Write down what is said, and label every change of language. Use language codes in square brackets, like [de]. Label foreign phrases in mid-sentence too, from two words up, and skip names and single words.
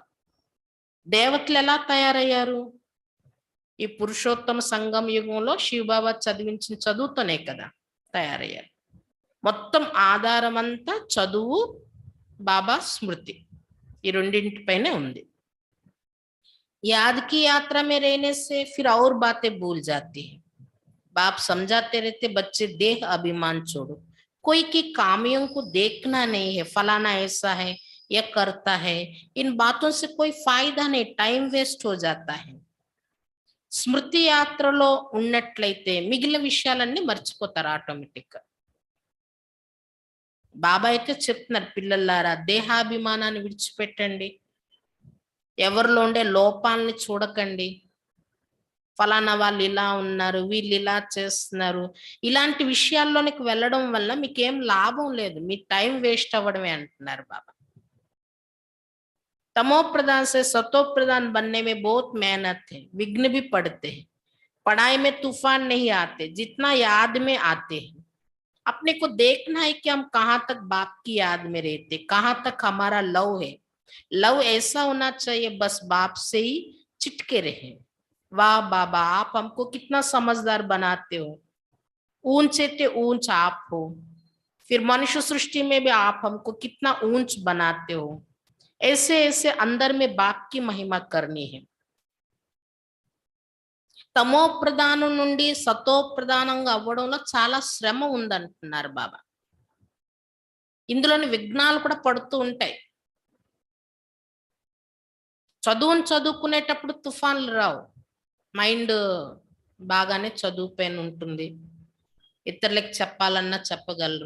[te] దేవతలు ఎలా తయారయ్యారు, ఈ పురుషోత్తమ సంగం యుగంలో శివబాబా చదివించిన చదువుతోనే కదా తయారయ్యారు. మొత్తం ఆధారం అంతా చదువు, బాబా స్మృతి, ఈ రెండింటిపైనే ఉంది. [hi] याद की यात्रा में रहने से फिर और बातें भूल जाती है. बाप समझाते रहते बच्चे देह अभिमान छोड़ो, कोई की कामियों को देखना नहीं है, फलाना ऐसा है, यह करता है, इन बातों से कोई फायदा नहीं, [en] time waste [hi] हो जाता है. [te] స్మృతి యాత్రలో ఉన్నట్లయితే మిగిలిన విషయాలన్నీ మర్చిపోతారు ఆటోమేటిక్ గా. బాబా అయితే చెప్తున్నారు, పిల్లలారా దేహాభిమానాన్ని విడిచిపెట్టండి, ఎవరిలో ఉండే లోపాలని చూడకండి, ఫలానా వాళ్ళు ఇలా ఉన్నారు, వీళ్ళు ఇలా చేస్తున్నారు, ఇలాంటి విషయాల్లోనికి వెళ్ళడం వల్ల మీకేం లాభం లేదు, మీ [en] time waste [te] అవ్వడమే అంటున్నారు బాబా. [hi] तमो प्रधान से सतो प्रधान बनने में बहुत मेहनत है, विघ्न भी पड़ते हैं, पढ़ाई में तूफान नहीं आते जितना याद में आते हैं. अपने को देखना है कि हम कहाँ तक बाप की याद में रहते, कहाँ तक हमारा लव है, लव ऐसा होना चाहिए बस बाप से ही चिटके रहे। वाह बाबा, आप हमको कितना समझदार बनाते हो, ऊंचे ते ऊंच आप हो, फिर मनुष्य सृष्टि में भी आप हमको कितना ऊंच बनाते हो। ऐसे ऐसे अंदर में बाप की महिमा करनी है। [te] తమో ప్రధానం నుండి సతో ప్రధానంగా అవ్వడంలో చాలా శ్రమ ఉందంటున్నారు బాబా. ఇందులోని విఘ్నాలు కూడా పడుతూ ఉంటాయి. చదువుకునేటప్పుడు తుఫాన్లు రావు. మైండ్ బాగానే చదువు పైన ఉంటుంది, ఇతరులకు చెప్పాలన్నా చెప్పగలరు.